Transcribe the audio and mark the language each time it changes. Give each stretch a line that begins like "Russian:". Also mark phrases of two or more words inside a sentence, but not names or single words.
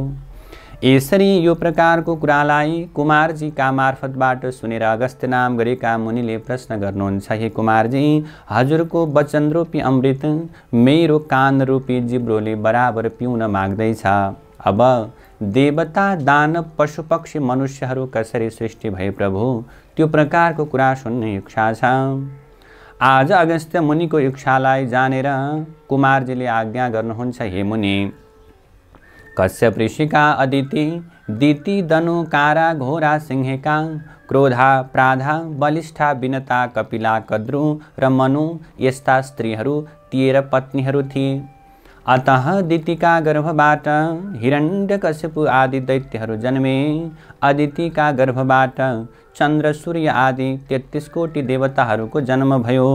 Nepali: यसरी यो प्रकारको कुरालाई कुमारजीका मार्फतबाट सुनेर अगस्त्य नाम गरेका मुनिले प्रश्न गर्नुहुन्छ, हे कुमारजी, हजुरको वचन रूपी अमृत मेरो कान रूपी जिब्रोले बराबर पिउन माग्दैछ। अब देवता, दानव, पशु पक्षी, मनुष्यहरू कसरी सृष्टि भए प्रभु, त्यो प्रकारको कुरा सुन्ने इच्छा छ। आज अगस्त्य मुनिको इच्छालाई जानेर कुमारजीले आज्ञा गर्नुहुन्छ, हे मुनि, कश्यप ऋषिका अदिति, दिति, दनु, कारा, घोरा, सिंहेका, क्रोधा, प्राधा, बलिष्ठा, विनता, कपिला, कद्रु र मनु यस्ता स्त्रीहरू 13 पत्नीहरू थिए। अतः दितिका गर्भबाट हिरण्यकशिपु आदि दैत्यहरू जन्मे। अदितिका गर्भबाट चन्द्र, सूर्य आदि 33 कोटि देवताहरूको जन्म भयो।